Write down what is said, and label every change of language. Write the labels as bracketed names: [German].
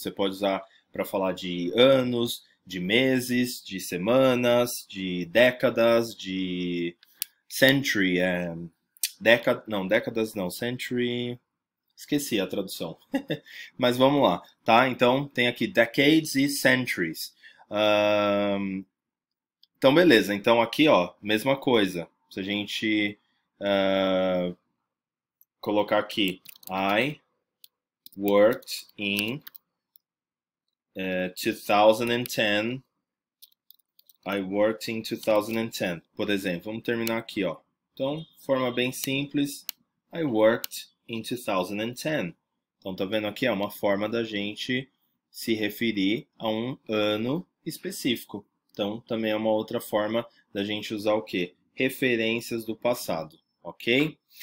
[Portuguese] Você pode usar para falar de anos, de meses, de semanas, de décadas, de century, décadas não, century... Esqueci a tradução. Mas vamos lá, tá? Então, tem aqui decades e centuries. Então, beleza. Então, aqui, mesma coisa. [English] Se a gente colocar aqui, I worked in 2010. I worked in 2010. [Portuguese] Por exemplo, vamos terminar aqui, Então, forma bem simples. [English] I worked in 2010. [Portuguese] Então, tá vendo aqui? É uma forma da gente se referir a um ano específico. Então, também é uma outra forma da gente usar o quê? Referências do passado, ok?